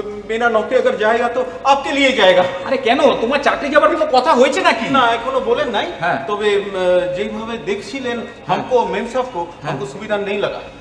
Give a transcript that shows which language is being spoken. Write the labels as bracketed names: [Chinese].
[Hindi] मेरा नौकरी अगर जाएगा तो आपके लिए जाएगा। [Bangla] আরে কেন, তোমার চাকরি যাবার কোনো কথা হয়েছে নাকি? না, এখনো বলেন নাই। হ্যাঁ। তবে যেভাবে দেখছিলেন [Hindi] हमको मेम साहब को, हमको सुविधा नहीं लगा।